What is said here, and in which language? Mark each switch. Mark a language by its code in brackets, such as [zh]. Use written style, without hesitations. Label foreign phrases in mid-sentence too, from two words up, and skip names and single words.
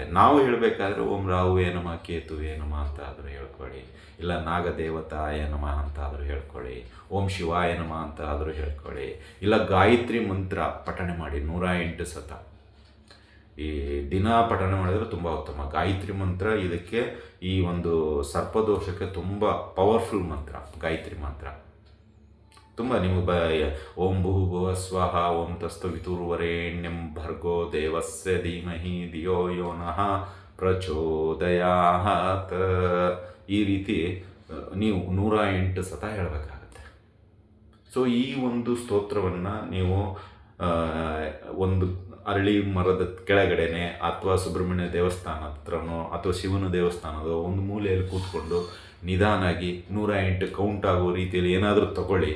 [kn] ನಾವು ಹೇಳಬೇಕಾದ್ರೆ [sa] ಓಂ ರಾಹುವೇ ನಮಃ ಕೇತುವೇ ನಮಃ [kn] ಅಂತ ಆದರೂ ಹೇಳ್ಕೊಳ್ಳಿ, ಇಲ್ಲ [sa] ನಾಗದೇವತಾಯ ನಮಃ [kn] ಅಂತ ಆದರೂ ಹೇಳ್ಕೊಳ್ಳಿ, [sa] ಓಂ ಶಿವಾಯ ನಮಃ [kn] ಅಂತ ಆದರೂ ಹೇಳ್ಕೊಳ್ಳಿ, ಇಲ್ಲ ಗಾಯತ್ರಿ ಮಂತ್ರ ಪಠಣೆ ಮಾಡಿ 108 ಸತ ಈ ದಿನ ಪಠಣೆ ಮಾಡಿದರೆ ತುಂಬ ಉತ್ತಮ. ಗಾಯತ್ರಿ ಮಂತ್ರ ಇದಕ್ಕೆ ಈ ಒಂದು ಸರ್ಪದೋಷಕ್ಕೆ ತುಂಬ ಪವರ್ಫುಲ್ ಮಂತ್ರ ಗಾಯತ್ರಿ ಮಂತ್ರ. ತುಂಬ ನೀವು [sa] ಓಂ ಭೂಭುವ ಸ್ವಹ ಓಂ ತಸ್ತುವಿತುರ್ವರೆಣ್ಯಂ ಭರ್ಗೋ ದೇವಸ್ಯ ಧೀಮಹಿ ಧಿಯೋ ಯೋ ನಃ ಪ್ರಚೋದಯಾತ್, [kn] ಈ ರೀತಿ ನೀವು 108 ಸತ ಹೇಳಬೇಕಾಗತ್ತೆ. ಸೊ ಈ ಒಂದು ಸ್ತೋತ್ರವನ್ನು ನೀವು ಒಂದು ಅರಳಿ ಮರದ ಕೆಳಗಡೆನೆ ಅಥವಾ ಸುಬ್ರಹ್ಮಣ್ಯ ದೇವಸ್ಥಾನ ಹತ್ರನೋ ಅಥವಾ ಶಿವನ ದೇವಸ್ಥಾನದ ಒಂದು ಮೂಲೆಯಲ್ಲಿ ಕೂತ್ಕೊಂಡು ನಿಧಾನಾಗಿ 108 ಕೌಂಟ್ ಆಗೋ ರೀತಿಯಲ್ಲಿ ಏನಾದರೂ ತಗೊಳ್ಳಿ.